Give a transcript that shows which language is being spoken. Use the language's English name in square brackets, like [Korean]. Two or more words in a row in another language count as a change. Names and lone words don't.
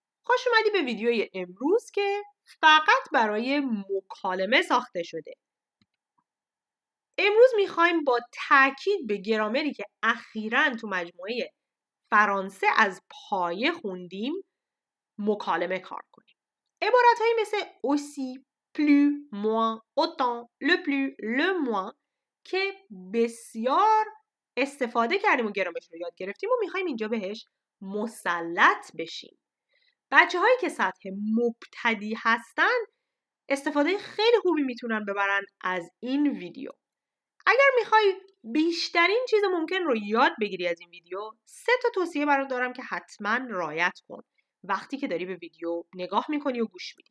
[Persian] خوش اومدی به ویدیوی امروز که فقط برای مکالمه ساخته شده. امروز میخوایم با تاکید به گرامری که اخیراً تو مجموعه فرانسه از پایه خوندیم مکالمه کار کنیم. عبارتهایی مثل [French] aussi، plus، moins، autant، le plus، le moins [Persian] که بسیار استفاده کردیم و گرامرش رو یاد گرفتیم و میخوایم اینجا بهش مسلط بشیم. بچه‌هایی که سطح مبتدی هستن استفاده خیلی خوبی میتونن ببرن از این ویدیو. اگر میخوای بیشترین چیز ممکن رو یاد بگیری از این ویدیو، 3 تا توصیه برات دارم که حتما رعایت کن وقتی که داری به ویدیو نگاه میکنی و گوش میدی.